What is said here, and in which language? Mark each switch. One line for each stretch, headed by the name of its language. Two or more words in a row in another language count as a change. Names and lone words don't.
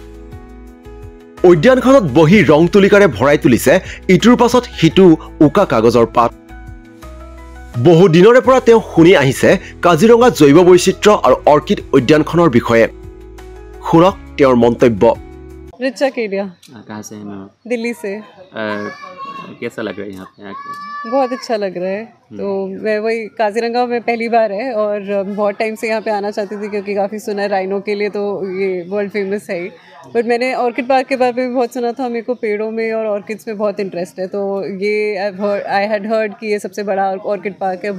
Assamese: উদ্যানখনত বহি ৰং তুলিকাৰে ভৰাই তুলিছে ইটোৰ পাছত সিটো উকা কাগজৰ পাত। বহু দিনৰে পৰা তেওঁ শুনি আহিছে কাজিৰঙা জৈৱ বৈচিত্ৰ্য আৰু অৰ্কিড উদ্যানখনৰ বিষয়ে। শুনক তেওঁৰ মন্তব্য।
Hindi: रिचा केडिया। कहाँ से हैं मैम? दिल्ली से। कैसा लग रहा है यहाँ पे आके? बहुत अच्छा लग रहा है। तो मैं वही काजीरंगा में पहली बार है और बहुत टाइम से यहाँ पे आना चाहती थी क्योंकि काफ़ी सुना है राइनो के लिए, तो ये
English: world famous
Hindi: है ही। बट मैंने
English: orchid park
Hindi: के बारे में भी बहुत सुना था। मेरे को पेड़ों में और ऑर्किड्स में बहुत इंटरेस्ट है, तो ये
English: I had heard
Hindi: कि ये सबसे बड़ा
English: orchid park
Hindi: है।